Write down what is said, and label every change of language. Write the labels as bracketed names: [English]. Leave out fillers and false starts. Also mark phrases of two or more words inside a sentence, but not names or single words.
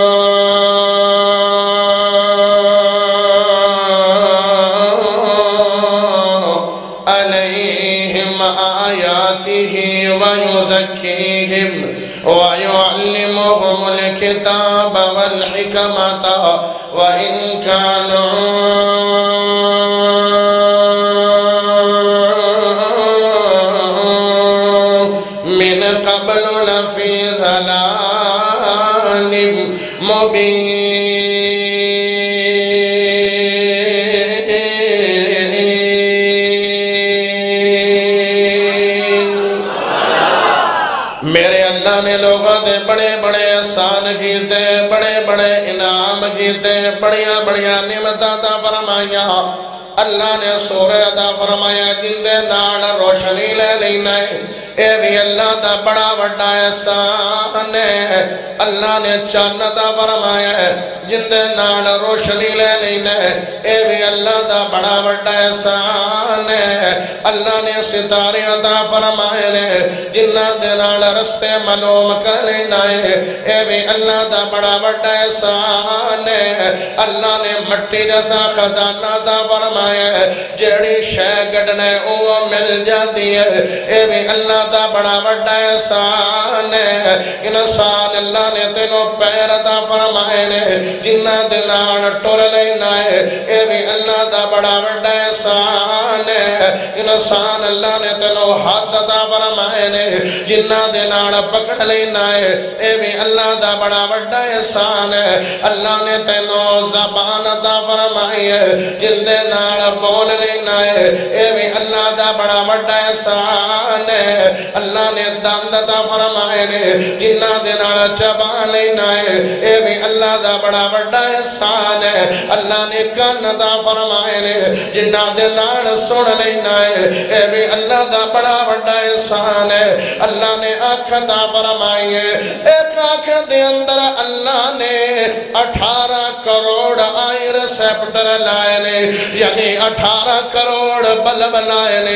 [Arabic] ويزكيهم ويعلمهم الكتاب والحكمة وإن كانوا من قبل لفي ضلال مبين [Punjabi] لوگوں دے بڑے بڑے احسان کیتے، بڑے بڑے انعام کیتے، بڑیاں بڑیاں نعمتاں عطا فرمائیاں۔ اللہ نے سورہ عطا فرمایا جن دے نال روشنی لے لینا ہے، اے بھی اللہ دا بڑا وڈا احسان ہے۔ اللہ نے چاند عطا فرمایا ہے جن دے نال روشنی لے لینا ہے، اے بھی اللہ دا بڑا وڈا احسان ہے۔ اللہ نے ستارے عطا فرمائے نے جنہ دے نال رستے معلوم کر لینا ہے، اے بھی اللہ دا بڑا وڈا احسان ہے۔ اللہ نے مٹی جیسا خزانہ عطا فرمایا ہے، جیڑی شے گڈنے وہ مل جاتی ہے، اے بھی اللہ دا بڑا وڈا احسان ہے۔ انسان اللہ نے تینوں پیر عطا فرمائے نے جنہ دے نال ٹر لینا ہے، اے بھی اللہ دا بڑا وڈا احسان ہے۔ انسان اللہ نے تینوں ہاتھ عطا فرمائے نے جنہ دے نال پکڑ لینا ہے، اے بھی اللہ دا بڑا وڈا احسان ہے۔ اللہ نے تینوں زبان عطا فرمائی ہے جن دے نال بول لینا ہے، اے بھی اللہ دا بڑا وڈا احسان ہے۔ اللہ نے دند عطا فرمائے نے جنہ دے نال چبا لینا ہے، اے بھی اللہ دا بڑا وڈا احسان ہے۔ اللہ نے کان عطا فرمائے نے جنہ دے نال سن لینا ہے، اے بھی اللہ دا بڑا وڈا احسان ہے۔ اللہ نے آنکھ عطا فرمائی ہے، ایک آنکھ دے اندر اللہ نے 18 کروڑ [English] eye receptor [Punjabi] لائے نے، یعنی 18 کروڑ بلب لائے نے۔